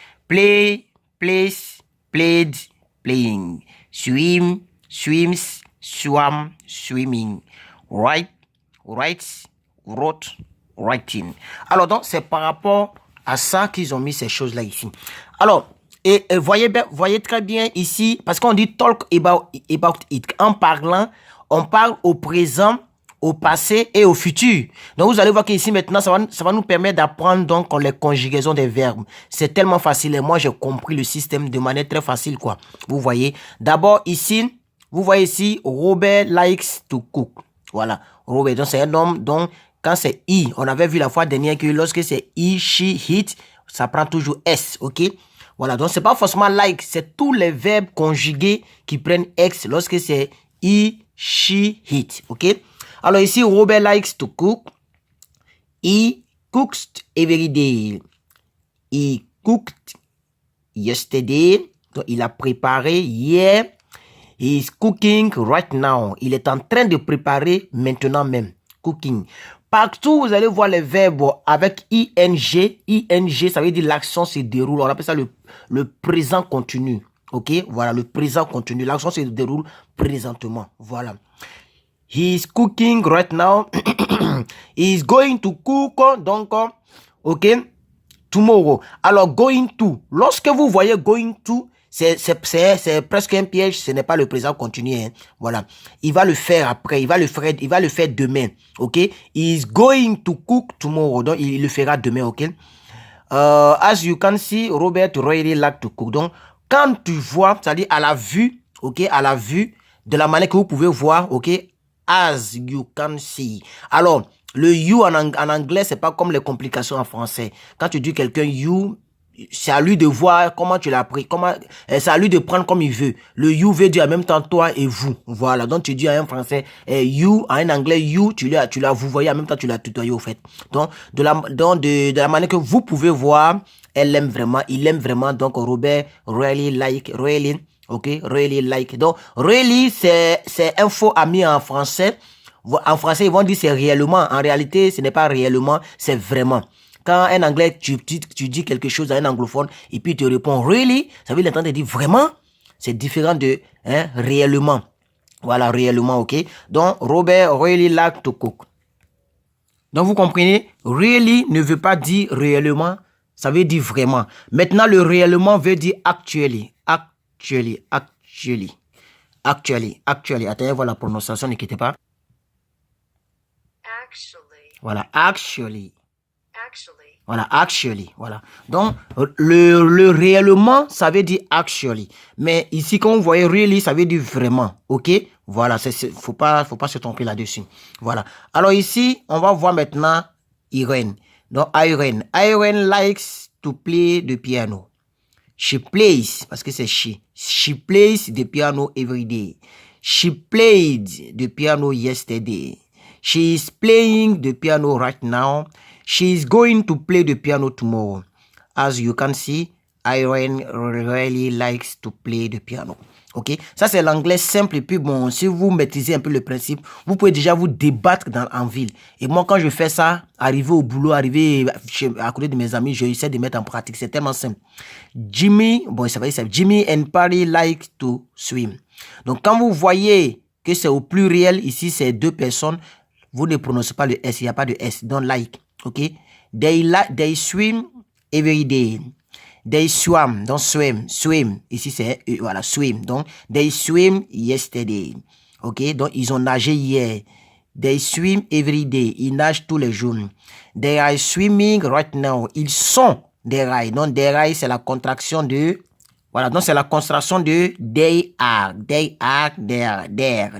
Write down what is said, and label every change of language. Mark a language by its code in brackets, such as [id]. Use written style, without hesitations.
[en] Play, plays, played, playing. Swim, swims, swam, swimming. Write, writes, wrote, writing. [fr] Alors donc c'est par rapport à ça qu'ils ont mis ces choses-là ici. Alors, et voyez très bien ici, parce qu'on dit [en] talk about it. [fr] En parlant, on parle au présent, au passé et au futur. Donc, vous allez voir qu'ici, maintenant, ça va nous permettre d'apprendre donc les conjugaisons des verbes. C'est tellement facile et moi, j'ai compris le système de manière très facile, quoi. Vous voyez. D'abord, ici, vous voyez ici, [en] Robert likes to cook. [fr] Voilà. Robert, donc c'est un homme, donc, quand c'est I, on avait vu la fois dernière que lorsque c'est I, she, it, ça prend toujours S, ok? Voilà, donc c'est pas forcément like, c'est tous les verbes conjugués qui prennent X lorsque c'est I, she, it, ok? Alors ici, [en] Robert likes to cook. He cooks every day. He cooked yesterday. [fr] Donc, il a préparé hier. [en] He is cooking right now. [fr] Il est en train de préparer maintenant même. Cooking. Partout, vous allez voir les verbes avec ing. Ing, ça veut dire l'action se déroule. On appelle ça le présent continu. Ok? Voilà, le présent continu. L'action se déroule présentement. [en] Voilà. He is cooking right now. He is going to cook. Donc, ok, tomorrow. Alors, going to. [fr] Lorsque vous voyez going to, c'est presque un piège. Ce n'est pas le présent continu. Hein. Voilà. Il va le faire après. Il va le faire demain. Ok. [en] He is going to cook tomorrow. [fr] Donc, il le fera demain. [en] Ok. As you can see, Robert really like to cook. [fr] Donc, quand tu vois, c'est-à-dire à la vue, ok, à la vue, de la manière que vous pouvez voir, ok, [en] as you can see. [fr] Alors, le you en anglais, c'est pas comme les complications en français. Quand tu dis quelqu'un you, c'est à lui de voir comment tu l'as pris, c'est à lui de prendre comme il veut. Le you veut dire en même temps toi et vous. Voilà, donc tu dis en français you, en anglais you, tu l'as vous voyez en même temps tu l'as tutoyé au fait. Donc de la manière que vous pouvez voir, il aime vraiment. [en] Donc Robert really, ok, really like. [fr] Donc really c'est un faux ami en français. En français ils vont dire c'est réellement. En réalité ce n'est pas réellement, c'est vraiment. Quand en anglais, tu dis quelque chose à un anglophone et puis il te répond really, ça veut dire l'entendre dire vraiment. C'est différent de réellement. Voilà, réellement, ok. [en] Donc, Robert really like to cook. [fr] Donc, vous comprenez, really ne veut pas dire réellement, ça veut dire vraiment. Maintenant, le réellement veut dire actually. Actually. Attendez, voilà la prononciation, ne quittez pas. Actually. Voilà, actually. Voilà, actually, voilà. Donc, le réellement, ça veut dire actually. Mais ici, quand vous voyez really, ça veut dire vraiment, ok? Voilà, faut pas se tromper là-dessus. Voilà. Alors ici, on va voir maintenant Irene. [en] Donc, Irene likes to play the piano. She plays, [fr] parce que c'est [en] she. She plays the piano every day. She played the piano yesterday. She is playing the piano right now. She is going to play the piano tomorrow. As you can see, Irene really likes to play the piano. [fr] Ok, ça c'est l'anglais simple. Et puis bon, si vous maîtrisez un peu le principe, vous pouvez déjà vous débattre en ville. Et moi, quand je fais ça, arriver au boulot, arriver à côté de mes amis, j'essaie de mettre en pratique. C'est tellement simple. [en] Jimmy and Patty like to swim. [fr] Donc quand vous voyez que c'est au pluriel, ici c'est deux personnes, vous ne prononcez pas le S, il n'y a pas de S, donc like. [en] Ok, they swim every day. They swam, donc swim. Ici c'est voilà, swim. Donc they swim yesterday. [fr] Ok, donc ils ont nagé hier. [en] They swim every day. [fr] Ils nagent tous les jours. [en] They are swimming right now. [fr] Ils sont des rails. Donc des rails c'est la contraction de voilà, donc c'est la contraction de [en] they are there.